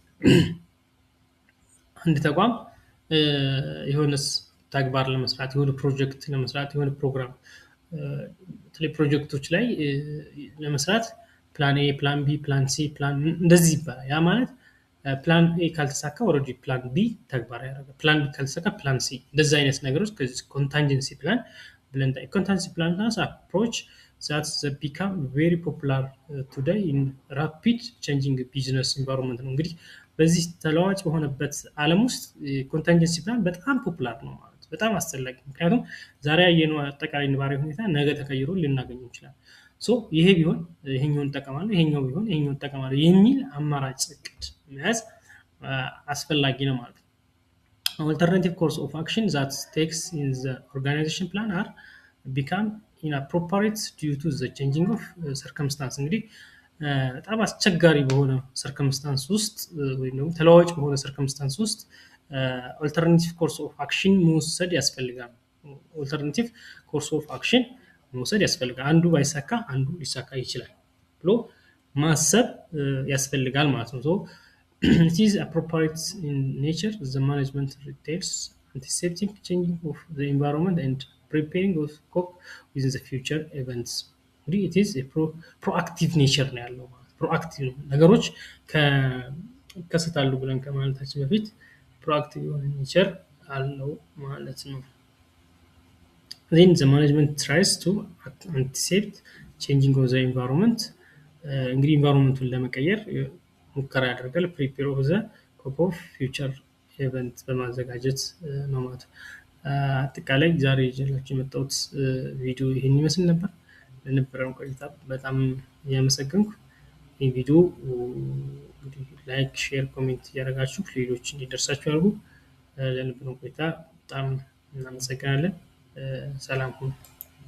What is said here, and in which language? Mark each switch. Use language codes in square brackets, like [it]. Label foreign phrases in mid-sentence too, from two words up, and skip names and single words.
[am] አንድ ተቋም የሆነ ተግባር ለመስራት የሆነ ፕሮጀክት ለመስራት የሆነ ፕሮግራም ፕሮጀክቶች ላይ ለመስራት [en] plan A plan B plan C plan [am] እንደዚህ ይባላል። ያ ማለት [en] plan A [am] ካልተሳካ [en] already plan B [am] ተግባራዊ ያደርጋል። [en] plan B [am] ካልተሳካ [en] plan C [am] እንደዚህ አይነት ነገሮች ከዚህ [en] contingency plan [am] ብለን [en] contingency plan approach that become very popular today in rapid changing business environment [am] ነው። እንግዲህ በዚህ ተለዋዋጭ በሆነበት ዓለም ውስጥ [en] contingency plan [am] በጣም ፖፑላር ነው ማለት በጣም አስፈላጊ። ምክንያቱም ዛሬ ያየነው አጠቃላይ ነባራዊ ሁኔታ ነገ ተቀይሮ ልናገኘው ይችላል። ሶ ይሄ ቢሆን ይሄኛውን ተጠቀማለሁ ይሄኛው ቢሆን ይሄኛውን ተጠቀማለሁ የሚል አማራጭ እቅድ መያዝ አስፈላጊ ነው ማለት ነው። [en] Alternative course of action that takes in the organization plan are become inappropriate due to the changing of circumstance [am] እንግዲህ በጣም አስቸጋሪ በሆነ ሰርከምስታንስ ውስጥ ወይም ደግሞ ተለዋዋጭ በሆነ ሰርከምስታንስ ውስጥ [en] alternative course of action [am] መውሰድ ያስፈልጋል። [en] alternative course of action [am] መውሰድ ያስፈልጋል። አንዱ ባይሳካ አንዱ ሊሳካ ይችላል ብሎ ማሰብ ያስፈልጋል ማለት ነው። [en] it is appropriate in nature the management entails anticipating changing of the environment and preparing of cope with the future events [am] እንግዲህ [en] it is a proactive nature [am] ነው ያለው ማለት proactive ነገሮች ከሰታሉ ብለን ከማለታችን በፊት proactive የሆነ nature አለው ማለት ነው። [en] then the management tries to anticipate changing of the environment [am] እንግዲህ ኢንቫይሮንመንቱን ለመቀየር ሙከራ ያደርጋል [en] prepare of the cope of future event [am] በማዘጋጀት ነው ማለት ነው። አጠቃላይ ዛሬ ይዤላችሁ የመጣሁት ቪዲዮ ይሄን ይመስል ነበር። ለነበረን ቆይታ በጣም ያመሰግንኩ። ይህ ቪዲዮ እንግዲህ [en] like share comment [am] ያደርጋችሁ ሌሎች እንዲደርሳችሁ አድርጉ። ለነበረን ቆይታ በጣም እናመሰግናለን። ሰላም ሁኑ።